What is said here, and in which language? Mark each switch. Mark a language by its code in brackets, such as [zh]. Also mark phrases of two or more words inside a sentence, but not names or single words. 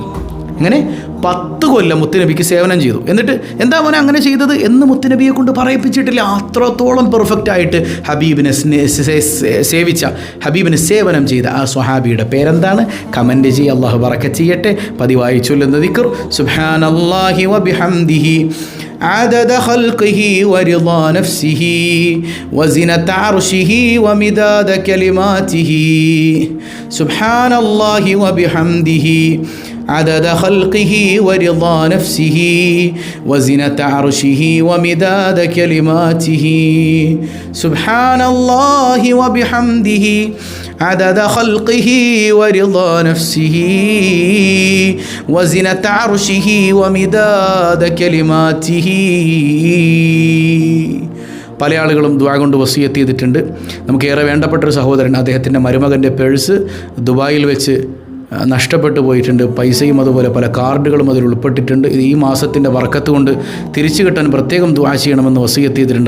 [ml] അങ്ങനെ 10 കൊല്ലം മുത്തുനബിക്ക് സേവനം ചെയ്തു, എന്നിട്ട് എന്താ മോനെ അങ്ങനെ ചെയ്തത് എന്ന് മുത്തുനബിയെ കൊണ്ട് പറയിപ്പിച്ചിട്ടില്ല. അത്രത്തോളം പെർഫെക്റ്റ് ആയിട്ട് ഹബീബിനെ സേവിച്ച, ഹബീബിന് സേവനം ചെയ്ത ആ സ്വഹാബിയുടെ പേരെന്താണ്? കമൻറ്റ് ചെയ്യുക. അല്ലാഹു ബറക്കത്ത് ചെയ്യട്ടെ. പതിവായി ചൊല്ലുന്ന ദിക്ർ [ar] سبحان الله وبحمده عدد خلقه ورضا نفسه وزنة عرشه ومداد كلماته سبحان الله وبحمده عدد خلقه ورضا نفسه وزنة عرشه ومداد كلماته سبحان الله وبحمده عدد خلقه ورضا نفسه وزنة عرشه ومداد كلماته. [ml] പല ആളുകളും ദുആ കൊണ്ട് വസിയത്ത് ചെയ്തിട്ടുണ്ട്. നമുക്കേറെ വേണ്ടപ്പെട്ടൊരു സഹോദരൻ, അദ്ദേഹത്തിൻ്റെ മരുമകൻ്റെ പേഴ്സ് ദുബായിൽ വെച്ച് നഷ്ടപ്പെട്ടു പോയിട്ടുണ്ട്. പൈസയും അതുപോലെ പല കാർഡുകളും അതിൽ ഉൾപ്പെട്ടിട്ടുണ്ട്. ഈ മാസത്തിൻ്റെ ബർക്കത്ത് കൊണ്ട് തിരിച്ചു കിട്ടാൻ പ്രത്യേകം ദുആ ചെയ്യണമെന്ന് വസിയത്ത് ചെയ്തിട്ടുണ്ട്.